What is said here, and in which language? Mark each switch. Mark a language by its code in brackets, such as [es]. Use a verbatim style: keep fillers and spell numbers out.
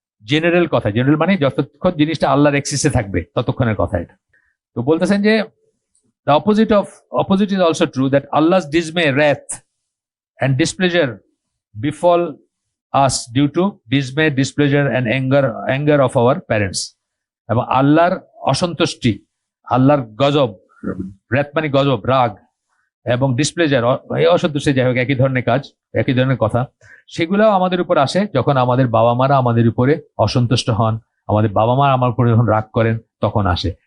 [bn] General কথা, general মানে যতক্ষণ জিনিসটা আল্লাহর এক্সিসে থাকবে ততক্ষণের কথা এটা। তো বলতেছেন যে [en] the opposite of opposite is also true, that Allah's dismay, wrath and displeasure befall us due to dismay, displeasure and anger anger of our parents. [bn] এবং আল্লাহর অসন্তুষ্টি, আল্লাহর গজব, wrath মানে গজব, রাগ এবং ডিসপ্লেজার, এই অসন্তুষ্টি, যাই হোক একই ধরনের কাজ, একই ধরনের কথা, সেগুলাও আমাদের উপর আসে যখন আমাদের বাবা মারা আমাদের উপরে অসন্তুষ্ট হন, আমাদের বাবা মা আমার উপরে যখন রাগ করেন তখন আসে।